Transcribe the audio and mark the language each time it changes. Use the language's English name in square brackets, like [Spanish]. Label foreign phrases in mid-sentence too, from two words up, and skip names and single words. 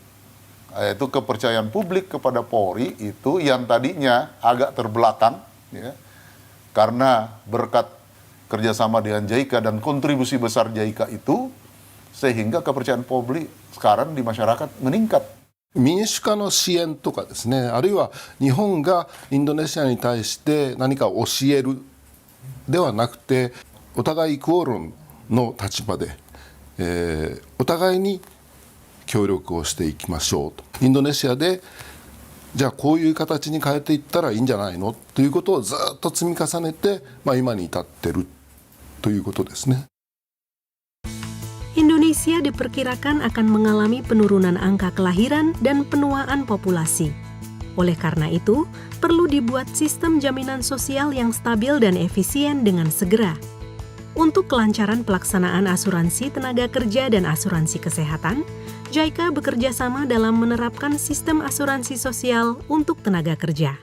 [Indonesian] Yaitu kepercayaan publik kepada Polri itu yang tadinya agak terbelakang, ya, karena berkat kerjasama dengan JICA dan kontribusi besar JICA itu, sehingga kepercayaan publik sekarang di masyarakat meningkat. [Japanese] 民主化の支援とかですね、あるいは日本がインドネシアに対して何か教えるではなくて、お互いイクオールの立場で、お互いに協力をしていきましょうと。インドネシアでじゃあこういう形に変えていったらいいんじゃないのということをずっと積み重ねて、今に至ってるということですね。 [Indonesian] Indonesia diperkirakan akan mengalami penurunan angka kelahiran dan penuaan populasi. Oleh karena itu, perlu dibuat sistem jaminan sosial yang stabil dan efisien dengan segera. Untuk kelancaran pelaksanaan asuransi tenaga kerja dan asuransi kesehatan, JICA bekerja sama dalam menerapkan sistem asuransi sosial untuk tenaga kerja.